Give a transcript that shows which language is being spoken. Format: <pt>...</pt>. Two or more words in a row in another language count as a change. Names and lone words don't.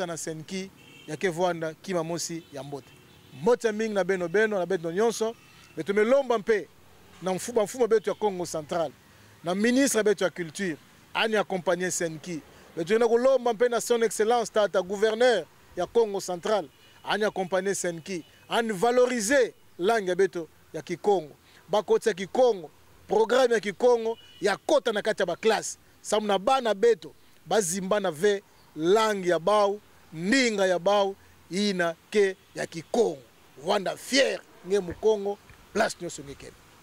<ktu>na Senki ya ke voanda kima mosi ya mbote mingi na beno na beto nyonso beto melomba mpe na mfumo betu ya Congo Central na ministre betu ya culture ani accompagner Senki betu na kolomba mpe na</ktu> <fr>son excellence</fr> <ktu>tata gouverneur ya Congo Central ani accompagner Senki ani valoriser langue betu ya Kikongo bakoti ya Kikongo programme ya Kikongo ya kota na kati ya ba classe samuna bana betu bazimba na ve langue ya bau ndinga ya bau ina ke ya Kikongo vanda fier nge mu Congo place nyonso ngekele.</ktu>